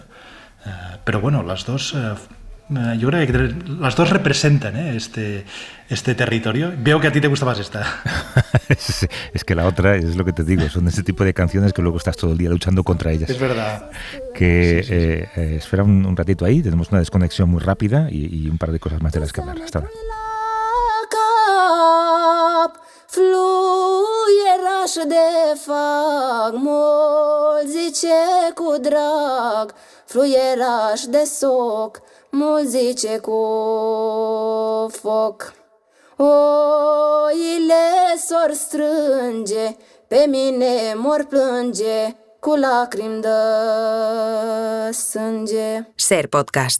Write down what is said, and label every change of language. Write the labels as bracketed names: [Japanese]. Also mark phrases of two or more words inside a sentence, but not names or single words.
[Spanish] Pero bueno, las dos, yo creo que las dos representan este territorio. Veo que a ti te gusta más esta. Es que la otra, es lo que te digo, son ese tipo de canciones que luego estás todo el día luchando contra ellas. Es verdad. Que sí. Espera un ratito ahí, tenemos una desconexión muy rápida y un par de cosas más de las que hablar. Hasta ahora. [Romanian] Fluieraș de fac, mult zice cu drag, fluieraș de soc, mult zice cu foc. Oile s-or strânge, pe mine mor plânge, cu lacrimi de sânge. [Spanish] Ser podcast.